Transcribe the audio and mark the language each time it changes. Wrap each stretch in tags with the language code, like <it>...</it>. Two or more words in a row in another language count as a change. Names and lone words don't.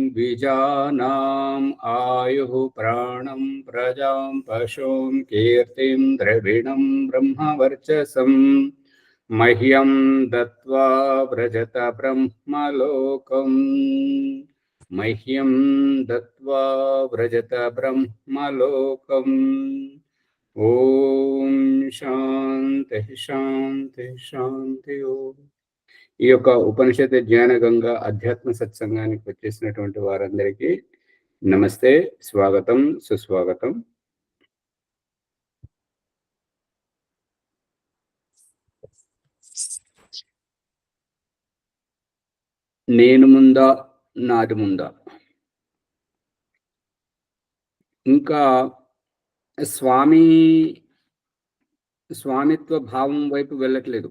<sa>द्विजानाम् आयुः प्राणं प्रजां पशूं कीर्तिं द्रविणं ब्रह्मवर्चसम् मह्यं दत्त्वा व्रजत ब्रह्मलोकम् मह्यं दत्त्वा व्रजत ब्रह्मलोकम् ఓం శాంతి శాంతి శాంతి ఓం.</sa> <te>ఈ యొక్క ఉపనిషత్ జ్ఞాన గంగ అధ్యాత్మ సత్సంగానికి వచ్చేసినటువంటి వారందరికీ నమస్తే, స్వాగతం, సుస్వాగతం. నేను ముందా నాది ముందా, ఇంకా స్వామిత్వ భావం వైపు వెళ్ళట్లేదు.</te>